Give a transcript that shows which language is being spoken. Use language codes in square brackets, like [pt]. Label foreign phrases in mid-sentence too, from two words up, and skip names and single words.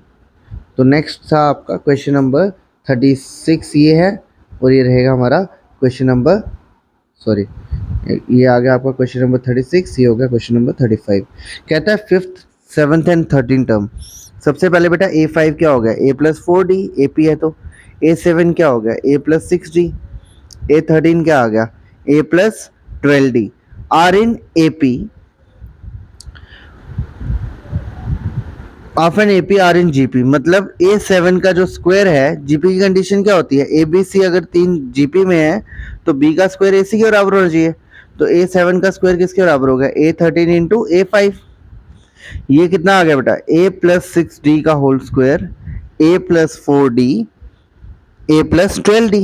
[hi] तो नेक्स्ट था आपका [en] question number 36 [hi] ये है, और ये रहेगा हमारा [en] question number, [hi] सॉरी ये आ गया आपका [en] question number 36, [hi] ये हो गया [en] question number 35. [hi] कहता है [en] 5th 7th and 13 term. [hi] सबसे पहले बेटा A5 क्या हो गया? A+4D, AP है तो। A7 क्या हो गया? A+6D। A13 क्या आ गया? A+12D। [en] are in AP of an AP are in GP, [hi] मतलब A7 का जो स्क्वायर है, GP की कंडीशन क्या होती है? ABC अगर 3 GP में है तो B का स्क्वायर AC के बराबर होना चाहिए। तो A7 का स्क्वायर किसके बराबर हो गया? A13 इंटू A5। ये कितना आ गया बेटा? A+6D का [en] whole square, [hi] A+4D, A+12D।